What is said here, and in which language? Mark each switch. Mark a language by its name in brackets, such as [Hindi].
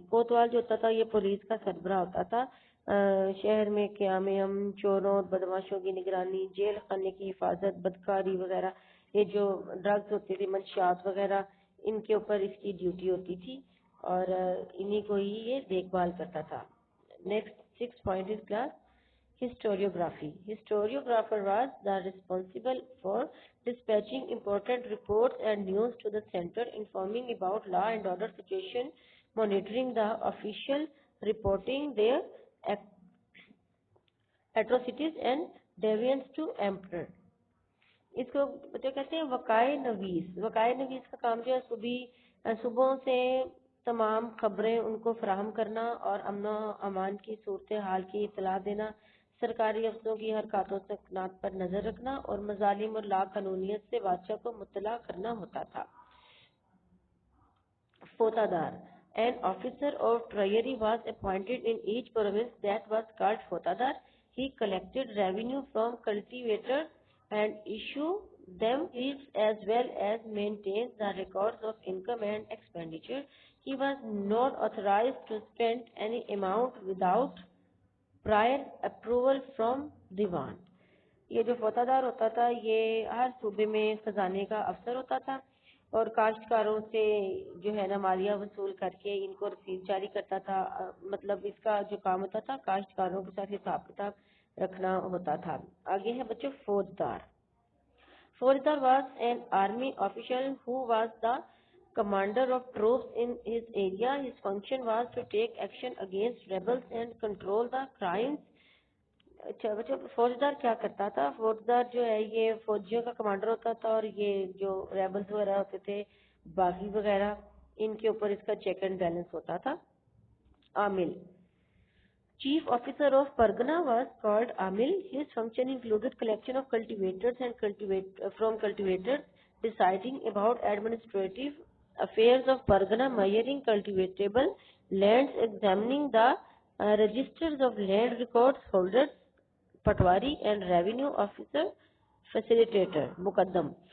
[Urdu] Kotwal جو ہوتا تھا یہ پولیس کا سربراہ ہوتا تھا، شہر میں قیام امن، چوروں اور بدماشوں کی نگرانی، جیل خانے کی حفاظت، بدکاری وغیرہ، یہ جو ڈرگز ہوتے تھے، منشیات وغیرہ، ان کے اوپر اس کی ڈیوٹی ہوتی تھی اور انہی کو ہی یہ دیکھ بھال کرتا تھا۔ [English] Next 6 point is class historiography. Historiographer was the responsible for dispatching important reports and news to the center, informing about law and order situation, monitoring the official, reporting their atrocities and deviance to emperor. [Urdu] اس کو بچے کہتے ہیں وقائع نویس۔ وقائع نویس کا کام جو ہے صبحوں سے تمام خبریں ان کو فراہم کرنا اور امن و امان کی صورتحال کی اطلاع دینا، سرکاری افسروں کی حرکات و سکنات پر نظر رکھنا اور مظالم اور لا قانونیت سے بادشاہ کو مطلع کرنا ہوتا تھا۔ فوتادار. [English] An officer of treasury was appointed in each province that was called Fotadar. He collected revenue from cultivators and issued them fees as well as maintained the records of income and expenditure. He was not authorized to spend any amount without prior approval from Diwan. [Urdu] یہ جو فوتادار ہوتا تھا یہ ہر صوبے میں خزانے کا افسر ہوتا تھا اور کاشتکاروں سے جو ہے نا مالیہ وصول کر کے ان کو رسید جاری کرتا تھا، مطلب اس کا جو کام ہوتا تھا کاشتکاروں کے ساتھ حساب کتاب رکھنا ہوتا تھا۔ آگے ہے بچوں فوجدار۔ فوجدار [English] was an army official who was the commander of troops in his area. His function was to take action against rebels and control the crimes. [Urdu] اچھا بچوں فوجدار کیا کرتا تھا؟ فوجدار جو ہے یہ فوجیوں کا کمانڈر ہوتا تھا اور یہ جو ریبلز وغیرہ ہوتے تھے باغی وغیرہ ان کے اوپر اس کا چیک اینڈ بیلنس ہوتا تھا۔ عامل. [English] Chief officer of Pargana was called Amil. His function included collection of cultivators and from cultivators, deciding about administrative affairs of Pargana, measuring cultivatable lands, examining the registers of land records holders, patwari and revenue officer facilitator مقدم۔